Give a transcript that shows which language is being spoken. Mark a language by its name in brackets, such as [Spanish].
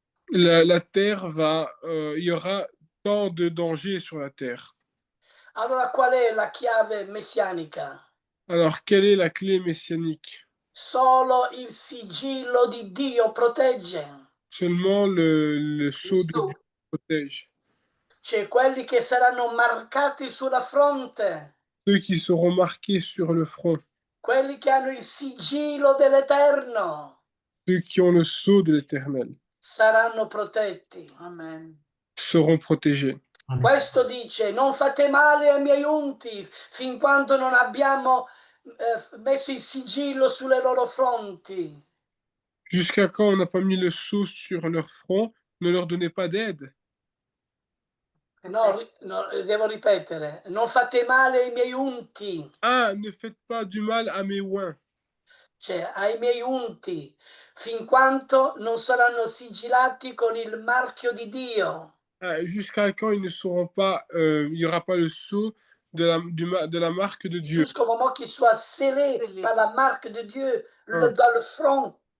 [French] La terre va, il y aura tant de dangers sur la terre. [Italian] Allora qual è la chiave messianica? [French] Alors quelle est la clé messianique? [Italian] Solo il sigillo di Dio protegge. [French] Seulement le sceau de Dieu protège. [Italian] Cioè quelli che saranno marcati sulla fronte. [French] Ceux qui seront marqués sur le front. [Italian] Quelli che hanno il sigillo dell'Eterno. [French] Ceux qui ont le sceau de l'Éternel. [Italian] Saranno protetti. Amen. [French] Seront protégés. Amen. [Italian] Questo dice: non fate male ai miei unti fin quando non abbiamo messo il sigillo sulle loro fronti. [French] Jusqu'à quand on n'a pas mis le sceau sur leur front, ne leur donnez pas d'aide. [Italian] No, devo ripetere. Non fate male ai miei unti. [French] Ah, ne faites pas du mal à mes oins. [Italian] Cioè, ai miei unti, fin quanto non saranno sigillati con il marchio di Dio. [French] Jusqu'à quand ils ne seront pas, il n'y aura pas le sceau de la marque de Dieu. Jusqu'au moment qu'ils soient scellés par la marque de Dieu dans le front.